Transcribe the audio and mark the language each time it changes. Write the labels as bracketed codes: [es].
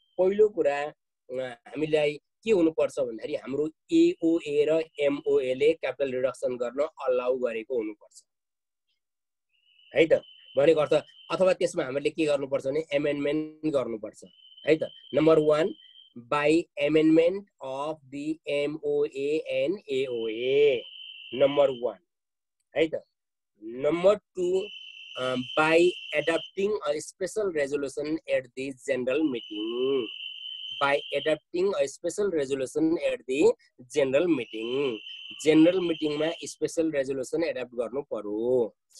[ne] पहिलो कुरा हामीलाई के हुनुपर्छ भन्दाखेरि हाम्रो एओए र एमओए ले क्यापिटल रिडक्सन गर्न अलाउ गरेको हुनुपर्छ है त। भनेको अर्थ अथवा त्यसमा हामीले के गर्नुपर्छ भने एमेन्डमेन्ट गर्नुपर्छ है त। [en] number 1 by amendment of the MOA and AOA number 1 [ne] है त। [en] Number 2 by adopting a special resolution at the general meeting. By adopting a special resolution at the general meeting. General meeting [ne] मा [en] special resolution adopt [ne] गर्नु पर्यो।